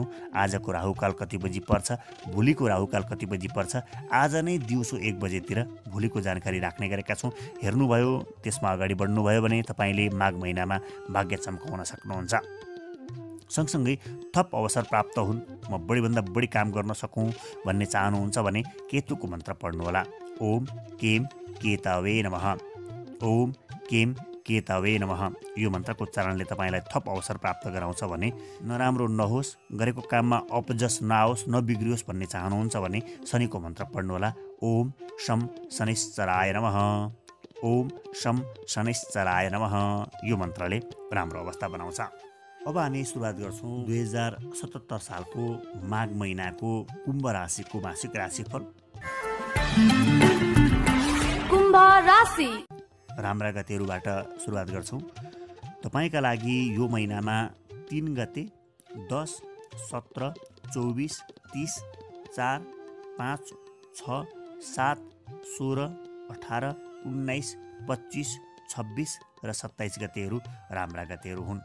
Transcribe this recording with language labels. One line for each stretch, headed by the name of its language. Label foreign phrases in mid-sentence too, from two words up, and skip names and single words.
Nepali: आजको राहुकाल कति बजी पर्छ, भोलिको राहुकाल कति बजी पर्छ, आज नै दिउँसो 1 बजेतिर भोलिको जानकारी राख्ने गरेका छौँ। हेर्नुभयो, त्यसमा अगाडि बढ्नुभयो भने तपाईँले माघ महिनामा भाग्य चम्काउन सक्नुहुन्छ। सँगसँगै थप अवसर प्राप्त हुन्, म बढीभन्दा बढी काम गर्न सकौँ भन्ने चाहनुहुन्छ भने केतुको मन्त्र पढ्नुहोला।
Sanskrit: ओम केम केतवे नमः, ओम केम केतवे नमः
Nepali: यो मन्त्रको उच्चारणले तपाईँलाई थप अवसर प्राप्त गराउँछ भने, नराम्रो नहोस्, गरेको काममा अपजस नआओस्, नबिग्रियोस् भन्ने चाहनुहुन्छ भने शनिको मन्त्र पढ्नुहोला।
Sanskrit: ओम शम शनिश्चराय नमः, ओम शम शनिश्चराय नमः
Nepali: यो मन्त्रले राम्रो अवस्था बनाउँछ। अब हामी सुरुवात गर्छौँ 2077 सालको माघ महिनाको कुम्भ राशिको मासिक राशिफल। कुम्भ राशि राम्रा गतिहरूबाट सुरुवात गर्छौँ। तपाईँका लागि यो महिनामा 3 गते, 10, 17, 24, 30, 4, 5, 6, 7, 16, 18, 19, 25, 26 र 27 गतेहरू राम्रा गतेहरू हुन्।